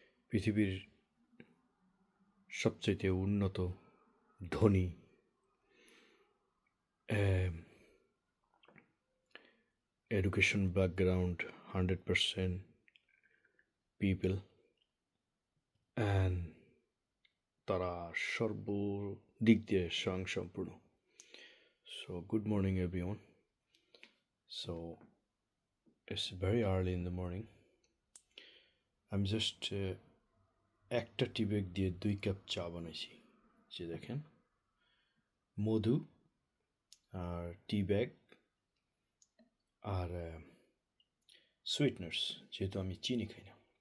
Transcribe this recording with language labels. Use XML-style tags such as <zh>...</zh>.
<bn>পৃথিবীর সবচেয়ে উন্নত, ধনী, এডুকেশন ব্যাকগ্রাউন্ড 100% পিপল, অ্যান্ড তারা সর্বদিক দিয়ে স্বয়ংসম্পূর্ণ।</bn> <en>So good morning everyone. So it's very early in the morning. I'm just</en> <bn>একটা টি ব্যাগ দিয়ে 2 কাপ চা বানাইছি। যে দেখেন, মধু আর টি ব্যাগ আর সুইটনার্স, যেহেতু আমি চিনি খাই না।</bn>